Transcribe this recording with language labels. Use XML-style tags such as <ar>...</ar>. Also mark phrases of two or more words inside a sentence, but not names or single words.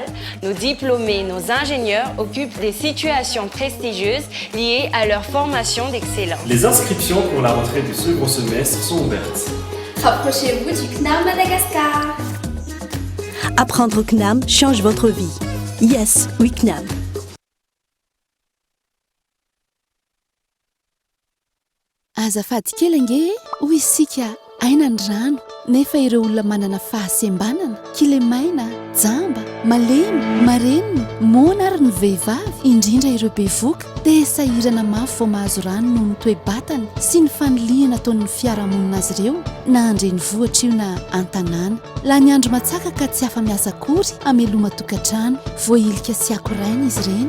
<fr>Nos diplômés, nos ingénieurs occupent des situations prestigieuses liées à leur formation d'excellence. Les inscriptions pour la rentrée du second semestre sont ouvertes. Rapprochez-vous du CNAM Madagascar. Apprendre au CNAM change votre vie. Yes, oui CNAM.</fr> <mg>Azafady kely ange hoy isika aina ny rano nefa ireo olona manana fahasembanana kilemaina jamba malemy mareniny mona ary ny vehivavy indrindra ireo bevoka dia sahirana mafy vao mahazo rano noho ny toe-batany sy ny fanoliana ataon'ny fiarahamonina azy ireo na andreny vohatra io na an-tanàna laha ny andro matsaka ka tsy afa-miasa akory ameloma tokantrano voailika sy akoraina izy ireny</mg>